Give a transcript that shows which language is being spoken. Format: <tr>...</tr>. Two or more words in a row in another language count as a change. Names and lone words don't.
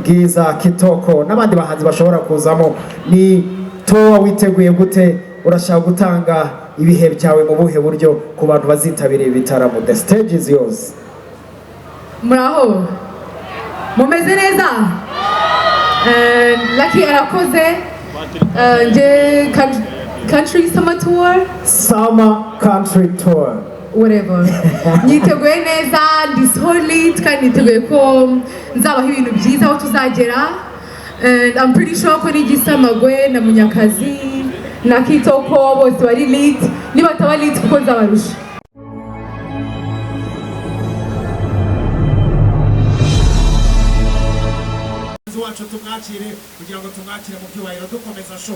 <rw>Bwiza, Kitoko n'abandi bahanzi bashobora kuzamo. Ni tour witeguye gute? Urashaka gutanga ibihe byawe mu buhe buryo ku bantu bazitabira ibitaramo?</rw> <en>The stage is yours.</en> <rw>Muraho mumeze neza?</rw> <en>Lucky arakoze. Je country summer tour. Summer country tour. Whatever.</en> <rw>Niteguye neza,</rw> <en>this whole</en> <rw>kandi niteguye ko nzabaho ibintu byiza aho tuzagera.</rw> <en>And I'm pretty sure</en> <rw>ko n'igisamagwe na Munyakazi na Kitoko bose bari lit. Niba bataba lit kuko nzabarusha. Wacu tumwakire kugira ngo tumwakire mu byubahiro dukomeza show.</rw>